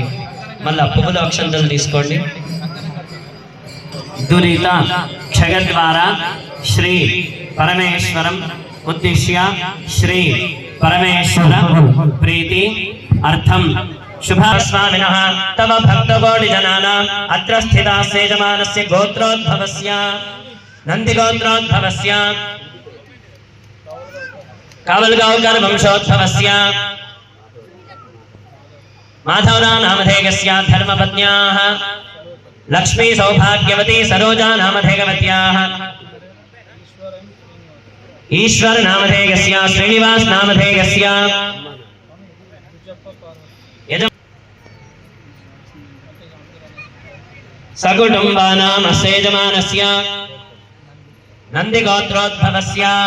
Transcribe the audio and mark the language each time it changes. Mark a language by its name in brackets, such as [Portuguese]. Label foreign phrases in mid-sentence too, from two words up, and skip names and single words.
[Telugu] మళ్ళా పువ్వుల అక్షంతలు తీసుకోండి. [Sanskrit] दुरित क्षयद्वारा श्री परमेश्वरं उद्दिश्य श्री परमेश्वर प्रीति अर्थं शुभस्वामिनः तव भक्तकोटि जनानां अत्र स्थितस्य यजमानस्य गोत्रोद्भवस्य नन्दिगोत्रोद्भवस्य कावल्गांकर् वंशोद्भवस्य माधवराव नामधेयस्य धर्मपत्न्याः लक्ष्मी सौभाग्यवती सरोजा नामधेयवत्याः ईश्वर नामधेयस्य श्रीनिवास नामधेयस्य सकुटुम्बानामस्य यजमानस्य नन्दिगोत्रोद्भवस्य